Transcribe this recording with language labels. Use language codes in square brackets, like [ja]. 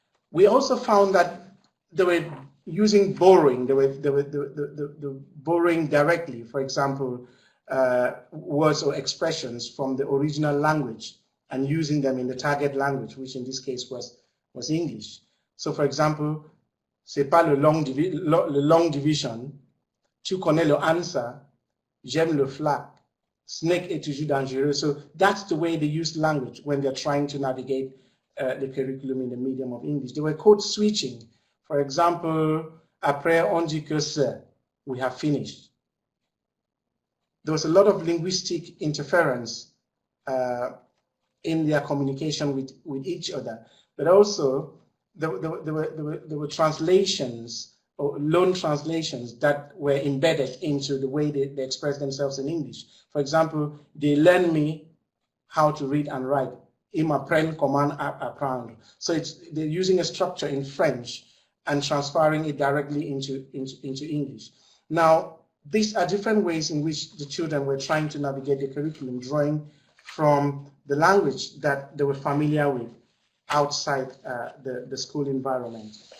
[en] We also found that they were using borrowing. They were borrowing directly, for example, words or expressions from the original language and using them in the target language, which in this case was English. So, for example, [fr] c'est pas le [en] long division. [fr] Tu connais le answer. J'aime le flac. Snake est toujours dangereux. [en] So that's the way they use language when they're trying to navigate the curriculum in the medium of English. They were code switching. For example, [fr] après on dit que c'est, [en] we have finished. There was a lot of linguistic interference in their communication with each other, but also there were translations or loan translations that were embedded into the way they express themselves in English. For example, they learn me how to read and write. [fr] Ils m'apprennent comment apprendre. [en] So they're using a structure in French and transferring it directly into English. Now, these are different ways in which the children were trying to navigate the curriculum, drawing from the language that they were familiar with outside the school environment.